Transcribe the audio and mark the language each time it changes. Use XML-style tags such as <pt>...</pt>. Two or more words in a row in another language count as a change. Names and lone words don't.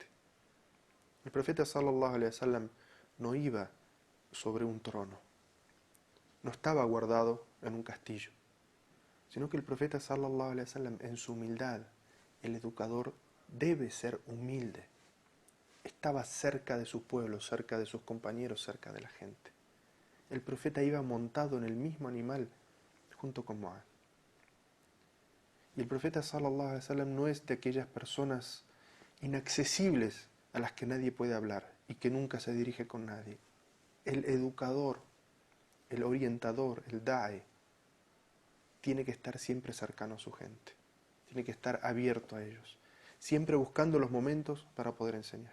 <es>El profeta</es> <ar>صلى الله عليه وسلم</ar> <es>no iba sobre un trono, no estaba guardado en un castillo, sino que el profeta</es> <ar>صلى الله عليه وسلم,</ar> <es>en su humildad, el educador debe ser humilde. Estaba cerca de su pueblo, cerca de sus compañeros, cerca de la gente. El profeta iba montado en el mismo animal junto con Mu'adh. Y el profeta</es> <ar>صلى الله عليه وسلم</ar> <es>no es de aquellas personas inaccesibles a las que nadie puede hablar y que nunca se dirige con nadie. El educador, el orientador, el da'i, tiene que estar siempre cercano a su gente, tiene que estar abierto a ellos, siempre buscando los momentos para poder enseñar.</es>